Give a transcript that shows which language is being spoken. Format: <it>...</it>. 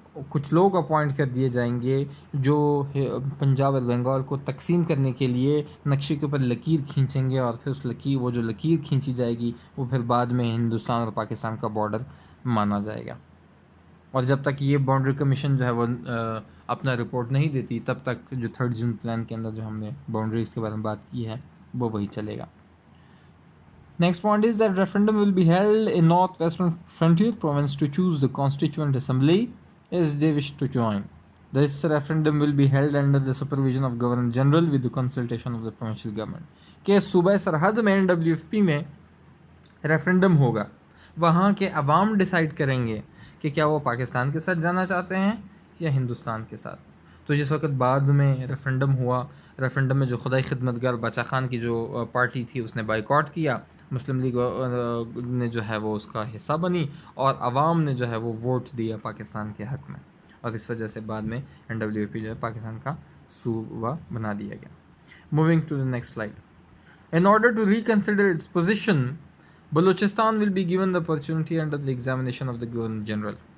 <ur>کچھ لوگ اپوائنٹ کر دیے جائیں گے جو پنجاب اور بنگال کو تقسیم کرنے کے لیے نقشے کے اوپر لکیر کھینچیں گے, اور پھر وہ جو لکیر کھینچی جائے گی وہ پھر بعد میں ہندوستان اور پاکستان کا بارڈر مانا جائے گا. اور جب تک یہ باؤنڈری کمیشن جو ہے وہ اپنا رپورٹ نہیں دیتی تب تک جو 3rd جون پلان کے اندر جو ہم نے باؤنڈریز کے بارے میں بات کی ہے وہ وہی چلے گا.</ur> <en>Next point is that referendum will be held in North-Western Frontier Province to choose the Constituent Assembly as they wish to join. This referendum will be held under the supervision of Governor General with the consultation of the provincial government.</en> <ur>کہ صوبہ سرحد میں NWFP میں referendum ہوگا, وہاں کے عوام decide کریں گے کہ کیا وہ پاکستان کے ساتھ جانا چاہتے ہیں یا ہندوستان کے ساتھ. تو جس وقت بعد میں ریفرنڈم ہوا, ریفرنڈم میں جو خدائی خدمتگار باچا خان کی جو پارٹی تھی اس نے بائیکاٹ کیا, مسلم لیگ نے جو ہے وہ اس کا حصہ بنی اور عوام نے جو ہے وہ ووٹ دیا پاکستان کے حق میں، اور اس وجہ سے بعد میں NWP جو ہے پاکستان کا صوبہ بنا دیا گیا.</ur> <en>Moving to the next slide. In order to reconsider its position, Balochistan will be given the opportunity under the examination of the Governor General.</en>